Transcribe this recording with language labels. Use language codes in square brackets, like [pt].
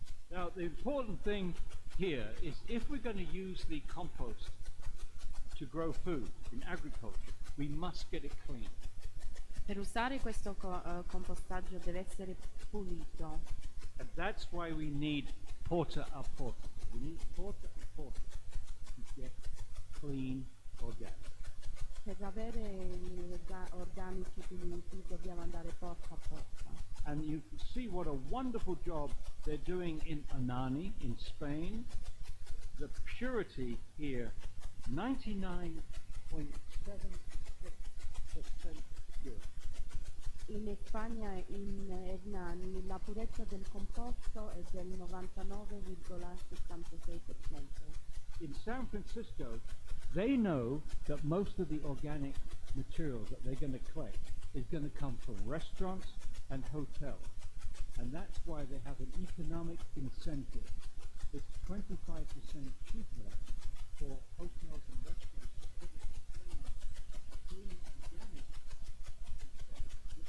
[en] Now the important thing here is if we're going to use the compost to grow food in agriculture, we must get it clean. [it] Per usare questo compostaggio deve essere pulito. [en] And that's why we need porta a porta. We need porta a porta to get clean organic. [it] Per avere gli organici puliti dobbiamo andare porta a porta. [en] And you can see what a wonderful job they're doing in Anani in Spain. The purity here, 99.76% pure. [it] In Spagna, in Hernani, la purezza del composto è del 99,66%. [en] In San Francisco, they know that most of the organic material that they're going to collect is going to come from restaurants and hotels. And that's why they have an economic incentive. It's 25% cheaper for hotels and restaurants to put it clean organic instead of